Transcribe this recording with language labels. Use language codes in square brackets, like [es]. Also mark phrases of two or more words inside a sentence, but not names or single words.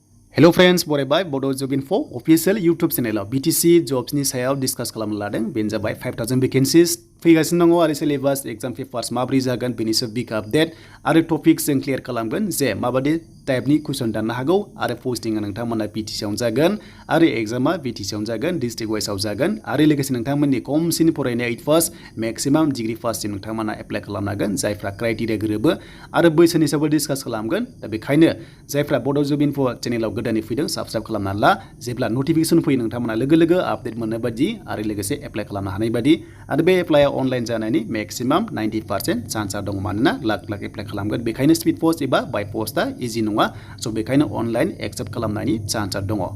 [en] Hello friends, [brx] बरायबाय Bodo Job Info [en] official YouTube channel [brx] BTC jobs नि सायाव डिस्कस खालामनो लादों बेनो जाबाय 5000 vacancies फैगासिनो दङ आरो [en] syllabus exam papers [brx] माबोरै जागोन बेनि सायाव [en] big update [brx] आरो टपिक्स जों क्लियर खालामगोन जे माबादि टाइपनि कुइसन दाननो हागौ आरो पोस्टिंआ नोंथांमोना BTC आवनो जागोन आरो एग्जामा BTC आवनो जागोन [en] district wise [brx] आव जागोन आरो लोगोसे नोंथांमोननि खमसिन फरायनाय [en] 8 pass maximum degree pass [brx] सिम नोंथांमोना एप्लाइ खालामनो हागोन जायफ्रा क्राइटेरिया गोरोबो आरो बैसोनि सायावबो डिस्कस खालामगोन दा बेखायनो जायफ्रा Bodo Job Info चेनेलाव गोदानै फैदों साबस्क्राइब खालामना ला जेब्ला नटिफिकेशन फैयो नोंथांमोना लोगो आपडेट मोननो बादि आरो लोगोसे एप्लाइ खालामनो हानाय बादि आरो बे एप्लाइआ अनलाइन जानायनि [en] maximum 90% chance [brx] दं मानोना लाख एप्लाइ खालामगोन बेखायनो [en] speed post [brx] एबा [en] by post [brx] इजि नङा सो बेखायनो [en] online accept [brx] खालामनायनि चान्स दङ